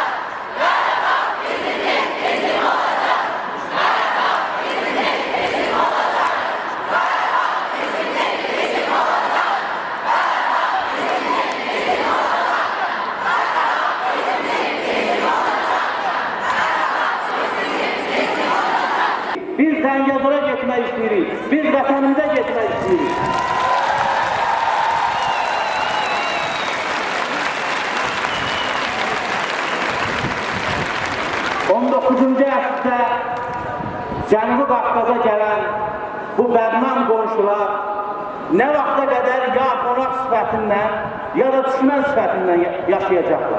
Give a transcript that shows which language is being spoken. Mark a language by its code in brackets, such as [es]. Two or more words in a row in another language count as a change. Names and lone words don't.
[az] Qarabağ bizimdir, bizim olacak. Qarabağ bizimdir, bizim olacak. Qarabağ bizimdir, bizim olacak. Qarabağ bizimdir, bizim olacak. Qarabağ bizimdir, bizim olacak. Biz Zəngəzura getmək istəyirik, biz vətənimizə getmək istəyirik. ...19-cu əsrdə Cənubi Qafqaza gələn bu bədnam qonşular nə vaxta qədər ya qonaq sifətindən ya da düşmən sifətindən yaşayacaqlar.